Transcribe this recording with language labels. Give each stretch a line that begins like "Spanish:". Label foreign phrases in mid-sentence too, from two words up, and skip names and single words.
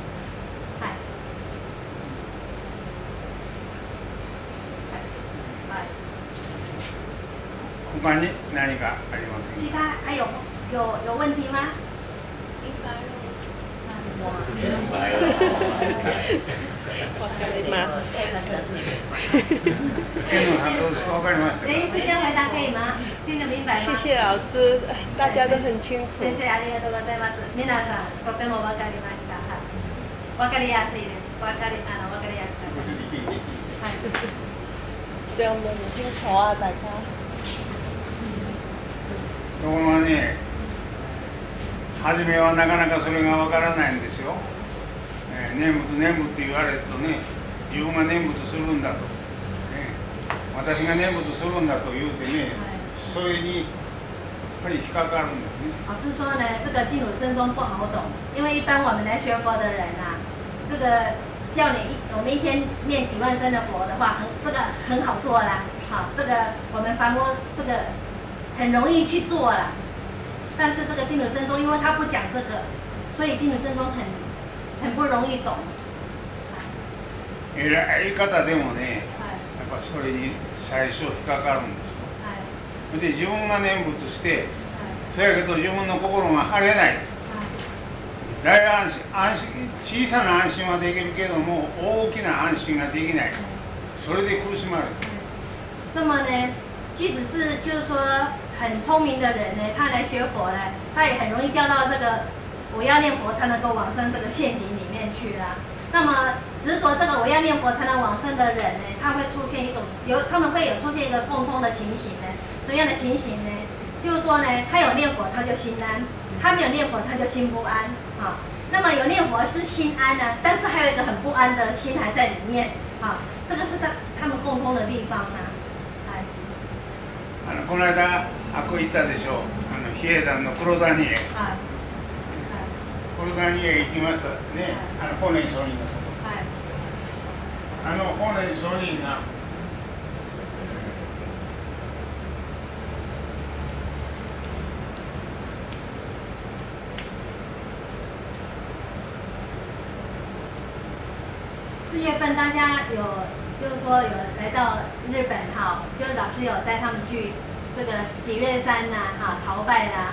Japanese: 他に何かありますか？
Chinese: 其他还有问题吗？
Japanese: わかります。
Chinese: 连时间回答可以吗？听得明白吗？谢谢老师，大家都很清楚。
Japanese: 先生ありがとうございます。皆さんとてもわかりました。わかりやすいです。わかりやすかったです。はい。じゃあもう
Chinese: 清楚啊，大家。
Japanese: ところがね、初めはなかなかそれがわからないんですよ。念仏って言われるとね、自分が念仏するんだと、私が念仏するんだと言うてね、それにやっぱり引っかかるんですね。
Chinese: 老师说呢，这个净土真宗不好懂，因为一般我们来学佛的人啊，这个叫我们一天念几万声的佛的话，这个很好做啦，好，这个我们凡夫这个很容易去做啦。但是这个净土真宗，因为他不讲这个，所以净土真宗很不容易懂。
Japanese: 偉い方でもね、やっぱそれに最初引っかかるんですよ。で自分が念仏して、そやけど自分の心が晴れない。大安心、小さな安心はできるけども、大きな安心ができない。それで苦しまれる。
Chinese: 那么呢，即使是就是说很聪明的人呢，他来学佛呢，他也很容易掉到这个我要念佛才能够往生这个陷阱里面去啦。那么执着这个我要念佛才能往生的人呢，他会出现一种他们会有出现一个共通的情形呢。什么样的情形呢？就是说呢，他有念佛他就心安，他没有念佛他就心不安啊。那么有念佛是心安呢，但是还有一个很不安的心还在里面啊。这个是他们共通的地方啊。
Japanese: この間あこ行ったでしょう。比叡山の黒谷へ。黒谷へ行きましたね。法然上人のとこ。法然上人が。
Chinese: 4 月份大家就是说有来到日本哈，就是老师有带他们去这个比瑞山呐朝拜啦。